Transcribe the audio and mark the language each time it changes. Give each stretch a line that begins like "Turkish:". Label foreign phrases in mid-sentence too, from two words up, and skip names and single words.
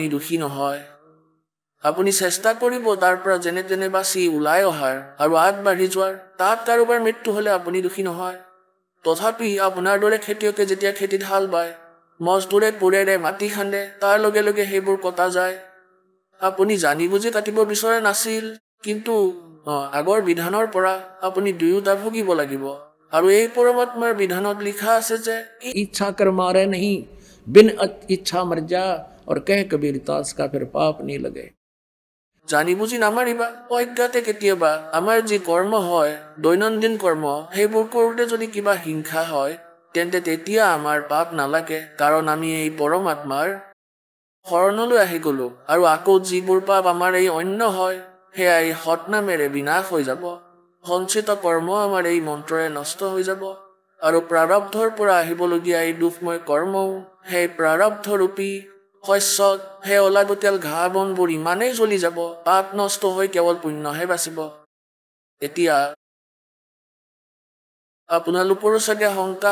Assamese: দুখী নহয় আপুনি চেষ্টা কৰিব তাৰ পৰা যেনে তেনে বাচি ওলাই অহাৰ আৰু আগবাঢ়ি যোৱাৰ তাত কাৰোবাৰ মৃত্যু হ'লে আপুনি দুখী নহয় তথাপি আপোনাৰ দৰে খেতিয়কে যেতিয়া খেতিত হাল বায় মজদুৰে কোৰেৰে মাটি খান্দে তাৰ লগে লগে সেইবোৰ কটা যায় আপুনি জানি বুজি কাটিব বিচৰা নাছিল কিন্তু আগৰ বিধানৰ পৰা আপুনি দুয়োটা ভুগিব লাগিব আৰু এই পৰমাত্মাৰ বিধানত লিখা আছে যে
Hindi: इच्छा कर मारे नहीं बिन इच्छा मर जा और कह कबीर दास का फिर पाप नहीं लगे
Assamese: জানি বুজি নামাৰিবা অজ্ঞাতে কেতিয়াবা আমাৰ যি কৰ্ম হয় দৈনন্দিন কৰ্ম সেইবোৰ কৰোঁতে যদি কিবা হিংসা হয় তেন্তে তেতিয়া আমাৰ পাপ নালাগে কাৰণ আমি এই পৰমাত্মাৰ শৰণলৈ আহি গলো আৰু আকৌ যিবোৰ পাপ আমাৰ এই অন্য হয় সেয়া এই সৎনামেৰে বিনাশ হৈ যাব সঞ্চিত কৰ্ম আমাৰ এই মন্ত্ৰৰে নষ্ট হৈ যাব আৰু প্ৰাৰব্ধৰ পৰা আহিবলগীয়া এই দুখময় কৰ্মও সেই প্ৰাৰব্ধৰূপী শস্যত সেই অলাগতিয়াল ঘাঁহ বনবোৰ ইমানেই জ্বলি যাব পাপ নষ্ট হৈ কেৱল পুণ্যহে বাচিব এতিয়া আপোনালোকৰো চাগে শংকা